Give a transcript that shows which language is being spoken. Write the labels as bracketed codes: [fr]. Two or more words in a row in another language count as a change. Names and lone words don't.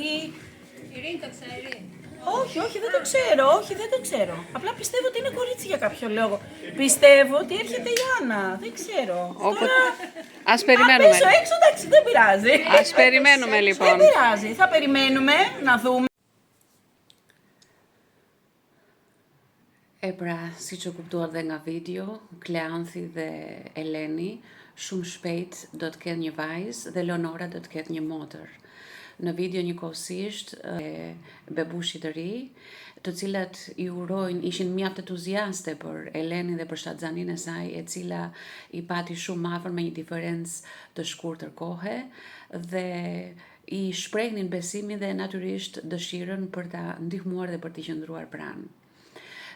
[el] Ειρήνη το ξέρει. Όχι, δεν το ξέρω. Απλά πιστεύω ότι είναι κορίτσι για κάποιο λόγο. Πιστεύω ότι έρχεται η Άννα, δεν ξέρω. Ας περιμένουμε. Αν πέσω έξω, εντάξει, δεν πειράζει. Ας περιμένουμε λοιπόν. Δεν πειράζει, θα περιμένουμε να δούμε. [sq] Pra, si që kuptuat dhe nga video, Kleanthi dhe Eleni shumë shpejt do të kenë një vajzë dhe Leonora do të ketë një motër. Në video njëkohësisht bebushit të ri, të cilat i urojnë, ishin mjaft entuziaste për Elenin dhe për shtatzaninë e saj, e cila i pati shumë afër me një diferencë të shkurtër kohe dhe i shprehnin besimin dhe natyrisht dëshirën për ta ndihmuar dhe për t'i qëndruar pranë.